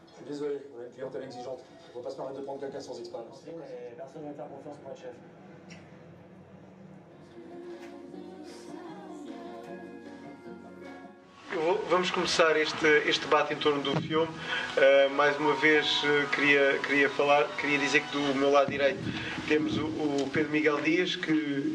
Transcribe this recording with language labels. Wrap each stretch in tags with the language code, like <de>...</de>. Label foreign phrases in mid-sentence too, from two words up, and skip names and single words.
<fr>Désolé, on a une clientèle exigeante. On va pas se permettre de prendre quelqu'un sans expérience. Oui, mais personne n'a faire confiance pour être chef.</fr> <pt>Vamos começar este debate em torno do filme. Mais uma vez queria dizer que do meu lado direito temos o Pedro Miguel Dias, que</pt>